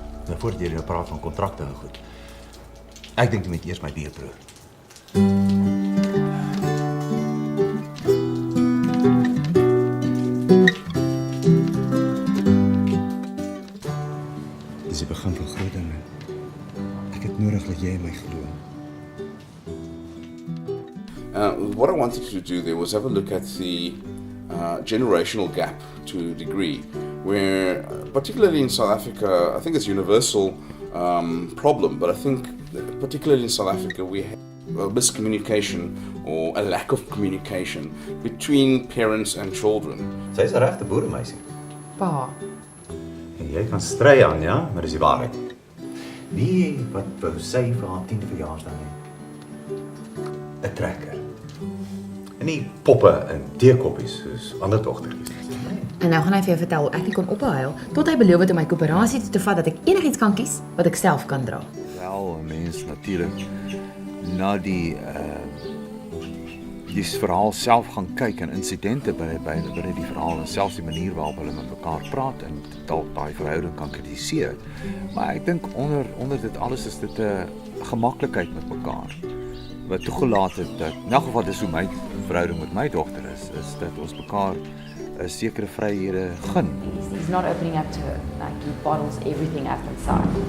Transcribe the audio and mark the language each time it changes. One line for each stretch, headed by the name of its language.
Afrikaans: Nou voordat jy nou praat van kontrakte en goed. Ek dink jy moet eers my bier proe. Dis die begin van groot dinge. Ek het nodig dat jy my glo.
English: What I wanted to do there was have a look at the generational gap to a degree, where particularly in South Africa, I think it's a universal problem, but I think particularly in South Africa we have a miscommunication or a lack of communication between parents and children.
Afrikaans: Sy is 'n regte boeremeisie. Pa, En jy kan stry aan, ja, maar dis die waarheid. Wie wat wou sy vir haar 10de verjaarsdag hê? 'n trekker. En nie poppe en teekoppies soos ander dogtertjies. en nou gaan hy vir jou vertel hoe ek nie kon ophou tot hy beloof het om my koöperasie toe te vat dat ek enigiets kan kies wat ek self kan dra. Wel, 'n mens natuurlik na die verhaal self gaan kyk en insidente by die verhaal en selfs die manier waarop hulle met mekaar praat en dalk daai verhouding kan kritiseer. Maar ek dink onder dit alles is dit 'n gemaklikheid met mekaar wat toegelaat het dat in elk geval dis hoe my verhouding met my dogter is dat ons mekaar 'n sekere vryhede gun.
English: He's not opening up to her. Like, he bottles everything up inside.